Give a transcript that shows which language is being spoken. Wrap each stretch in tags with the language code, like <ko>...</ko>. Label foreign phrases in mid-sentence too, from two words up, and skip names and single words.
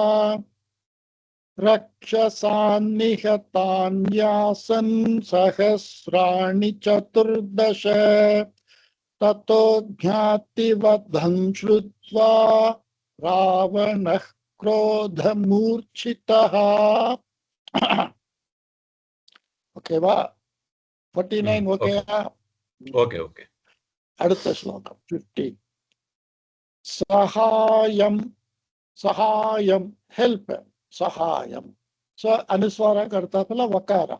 <sa>रक्षसान्निहतान्यासन् सहस्राणि चतुर्दश ततो ज्ञातिवधं श्रुत्वा रावणः क्रोध मूर्छितः.</sa> <ta>ஓகேவா? 49 ஓகேயா? ஓகே ஓகே. அடுத்த ஸ்லோகம் 50. சகாயம் சகாயம் ஹெல்ப் சகாயம். ஸோ அனுஸ்வாரம் கருத்தாப்புல வக்காரம்.</ta>